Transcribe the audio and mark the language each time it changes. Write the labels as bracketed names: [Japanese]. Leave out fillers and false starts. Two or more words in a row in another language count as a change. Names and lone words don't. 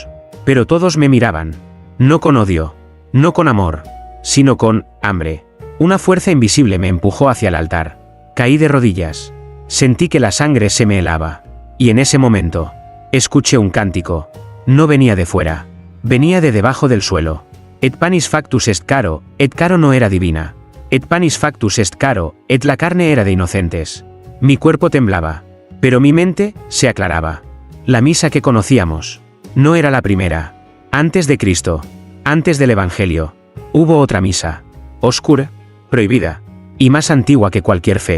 [Spanish] Pero todos me miraban. No con odio. No con amor. Sino con hambre. Una fuerza invisible me empujó hacia el altar. Caí de rodillas. Sentí que la sangre se me helaba. Y en ese momento, escuché un cántico. No venía de fuera. Venía de debajo del suelo. [Latin] Et panis factus est caro, et caro [Spanish] no era divina. [Latin] Et panis factus est caro, et [Spanish] la carne era de inocentes. Mi cuerpo temblaba. Pero mi mente se aclaraba. La misa que conocíamos no era la primera. Antes de Cristo, antes del Evangelio, hubo otra misa. Oscura, prohibida, y más antigua que cualquier fe.